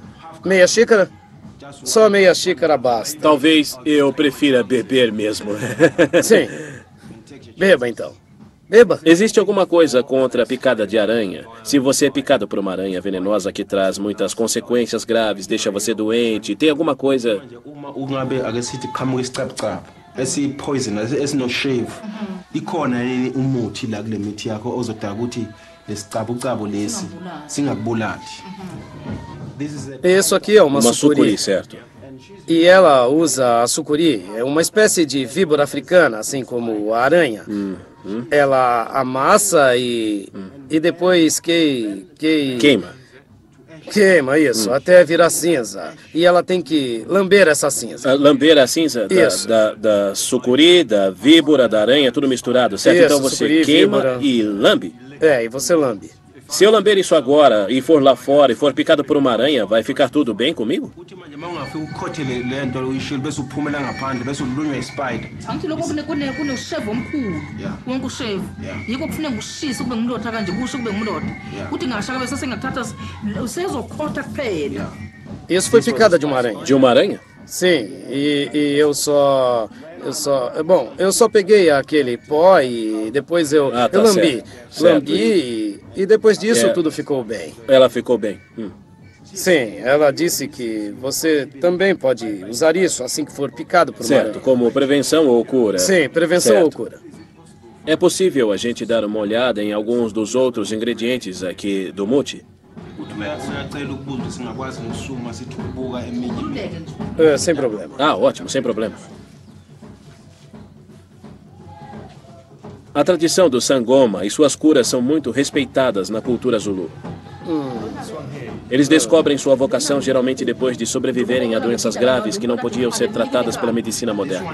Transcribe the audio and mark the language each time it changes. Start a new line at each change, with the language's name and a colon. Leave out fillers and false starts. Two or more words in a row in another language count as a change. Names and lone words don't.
Portuguese: Meia xícara? Só meia xícara basta. Talvez eu prefira beber mesmo. Sim. Beba então. Beba. Existe alguma coisa contra a picada de aranha? Se você é picado por uma aranha venenosa que traz muitas consequências graves, deixa você doente, tem alguma coisa...
Zulu: ungabe ake sithi qhamuka isicabucabu esipoison esinoshave ikhona yini umuthi la kule mithi yakho ozodala ukuthi lesicabucabu lesi singakubulali.
Portuguese: Isso aqui é uma sucuri, certo? E ela usa a sucuri, é uma espécie de víbora africana, assim como a aranha. Ela amassa e depois queima. Queima, isso, até virar cinza. E ela tem que lamber essa cinza. Lamber a cinza da sucuri, da víbora, da aranha, tudo misturado, certo? Isso, então você sucuri, queima víbora. E lambe? É, e você lambe. Se eu lamber isso agora e for lá fora e for picado por uma aranha, vai ficar tudo bem comigo?
Zulu: Uthi manje mawungafika ukhothele le nto uyishilo bese uphumela ngaphandle bese ulunywa ispider. Angithi lokho kunosheve omkhulu wonke usheve yiko kufuneka ushise kube ngumlotha kanje kusho kube ngumlotha uthi ngashaka bese sengathatha usezokhotha kuphela.
Portuguese: Isso foi picada de uma aranha. De uma aranha? Sim, e eu só peguei aquele pó e depois eu lambi. Lambi e depois disso tudo ficou bem. Ela ficou bem. Sim, ela disse que você também pode usar isso assim que for picado por uma aranha. Certo, como prevenção ou cura? Sim, prevenção ou cura. É possível a gente dar uma olhada em alguns dos outros ingredientes aqui do mute?
Zulu: Uyacela ukubuza ukuthi singakwazi nokusukuma sithi ukubuka eminye. Khululeke nje.
Portuguese: Sem problema. Ah, ótimo, sem problema. A tradição do Sangoma e suas curas são muito respeitadas na cultura Zulu. Eles descobrem sua vocação geralmente depois de sobreviverem a doenças graves que não podiam ser tratadas pela medicina moderna.